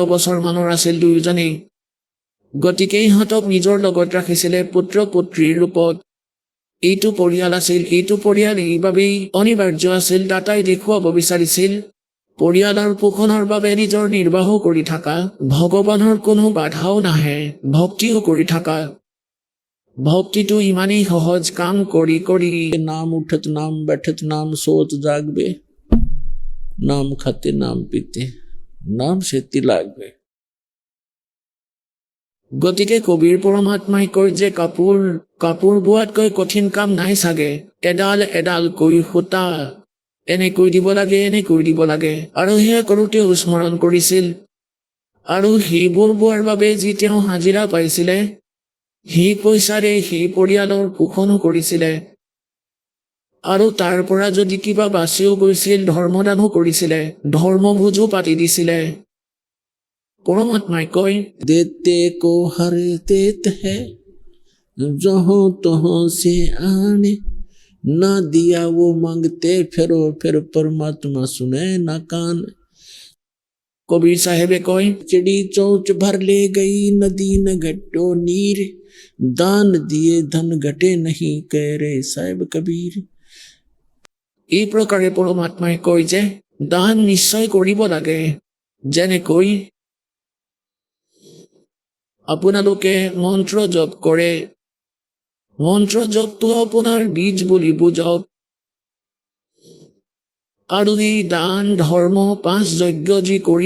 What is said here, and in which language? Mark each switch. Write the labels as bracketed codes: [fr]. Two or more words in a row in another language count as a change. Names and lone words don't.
[as] বছৰ মানৰ আছিল দুয়োজনেই গতিকে ইহঁতক নিজৰ লগত ৰাখিছিলে পুত্ৰ পুত্ৰীৰ ৰূপত এইটো পৰিয়াল আছিল এইটো পৰিয়াল এইবাবেই অনিবাৰ্য আছিল দাতাই দেখুৱাব বিচাৰিছিল পৰিয়ালৰ পোষণৰ বাবে নিজৰ নিৰ্বাহ কৰি থকা ভগৱানৰ কোনো বাধাও নাহে ভক্তিও কৰি থকা ভক্তিটো ইমানেই সহজ কাম কৰি [hi] नाम उठत नाम बैठत नाम सोत जागबे नाम खाते नाम पीते नाम से तिलागबे [as] গতিকে কবিৰ পৰমাত্মাই কয় যে কাপোৰ বোৱাতকৈ কঠিন কাম নাই চাগে এডাল কৈ সূতা এনেকৈ দিব লাগে আৰু সেয়া কৰোঁতেও স্মৰণ কৰিছিল আৰু সেইবোৰ বোৱাৰ বাবে যি তেওঁ হাজিৰা পাইছিলে সেই পইচাৰে সেই পৰিয়ালৰ পোষণো কৰিছিলে আৰু তাৰ পৰা যদি কিবা বাচিও গৈছিল ধৰ্মদানো কৰিছিলে ধৰ্মভোজো পাতি দিছিলে পৰমাত্মাই কয় [hi] देते को हर देत है जहाँ तहाँ से आने ना दिया वो मांगते फिर परमात्मा सुने ना कान [as] কবিৰ চাহেবে কয় [hi] चिड़ी चौच भर ले गई नदी न घटो नीर दान दिए धन घटे नहीं कह रे साहिब कबीर [as] এই প্ৰকাৰে পৰমাত্মাই কয় যে দান নিশ্চয় কৰিব লাগে যেনেকৈ আপোনালোকে মন্ত্ৰ জপ কৰে মন্ত্ৰ জপটো আপোনাৰ বীজ বুলি বুজক আৰু এই দান ধৰ্ম 5 যজ্ঞ যি কৰিব